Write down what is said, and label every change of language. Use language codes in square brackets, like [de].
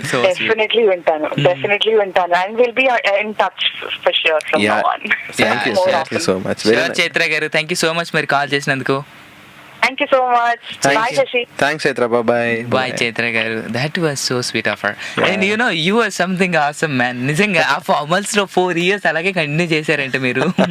[en] Definitely [te] వింటాను [en] and we'll be in touch for sure from now on. Thank you so much. [te] Chaitra గారు [en] thank you so much [te] మీరు call చేసినందుకు. [en] Thank you so much. Bye Shashi. Thanks Chaitra. Bye Chaitra garu. That was so sweet of her. And you know you are something awesome man. [te] నిజంగా ఆ formals లో 4 years అలాగే continue చేశారంటే మీరు.